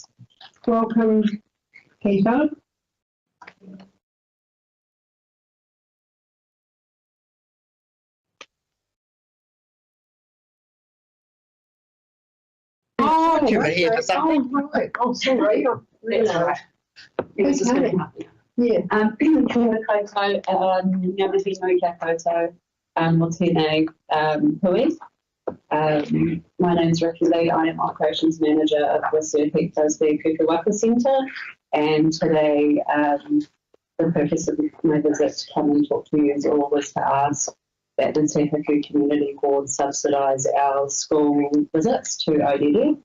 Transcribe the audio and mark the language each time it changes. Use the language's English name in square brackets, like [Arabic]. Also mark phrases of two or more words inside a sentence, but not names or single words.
[English] Welcome, Peter. Oh, You were here for something. right. Oh, sorry. That's all right. It was just Okay. going to happen. Yeah. [Māori] Kia ora koutou, ngā mihi nui kia koutou, mō tēnei hui. [English] My name is Ricky Lee. I am Operations Manager of the Subtitles, the Kukuwaka Centre, and today the purpose of my visit to come and talk to you all was to ask that the Te Hiku Community Board subsidise our school visits to ODD.